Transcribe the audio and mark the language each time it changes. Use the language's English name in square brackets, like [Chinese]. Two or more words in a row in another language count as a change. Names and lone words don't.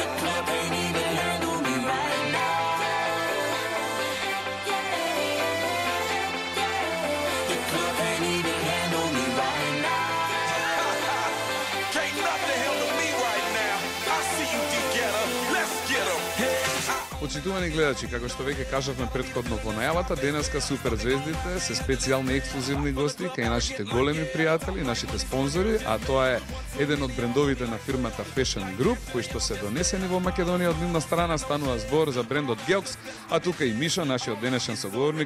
[English] The club can't even handle me right now. The club can't even handle me right now. Can't nothing handle me right now. I see you, D-Getter. Let's get 'em. [Macedonian] Почитувани гледачи, како што веќе кажавме претходно во најавата, денеска Супер Звездите се специјални ексклузивни гости кај нашите големи пријатели, нашите спонзори, а тоа е еден од брендовите на фирмата Fashion Group, кои што се донесени во Македонија од нивна страна, станува збор за брендот Геокс, а тука и Мишо, нашиот денешен соговорник.